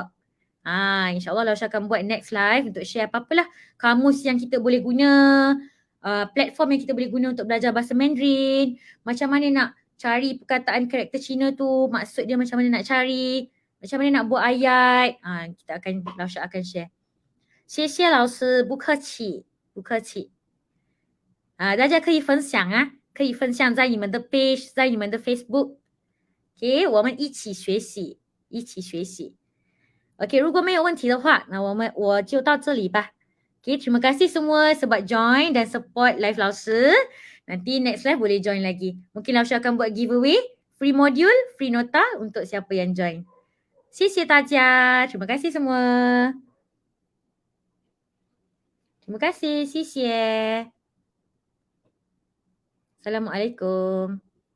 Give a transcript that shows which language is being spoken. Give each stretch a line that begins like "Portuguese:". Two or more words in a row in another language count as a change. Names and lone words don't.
Malay: InsyaAllah Lausha akan buat
English: next live
Malay: untuk share apa-apalah kamus yang kita boleh guna, platform yang kita boleh guna untuk belajar bahasa Mandarin, macam mana nak cari perkataan karakter Cina tu, maksud dia macam mana nak cari, macam mana nak buat ayat. Kita akan, Lausha akan share.
Chinese: 谢谢老师，不客气，不客气。大家可以分享啊，可以分享在你们的 page， 在你们的 Facebook。OK， 我们一起学习，一起学习。OK， 如果没有问题的话，那我就到这里吧。Okay,
Malay: terima kasih semua sebab join dan support live Lausha. Nanti
English: next live
Malay: boleh join lagi. Mungkin Lausha akan buat giveaway,
English: free module,
Malay: free nota untuk siapa yang join.
Chinese: 谢谢大家,
Malay: terima kasih semua. Terima kasih,
Chinese: 谢谢.
Malay: Assalamualaikum.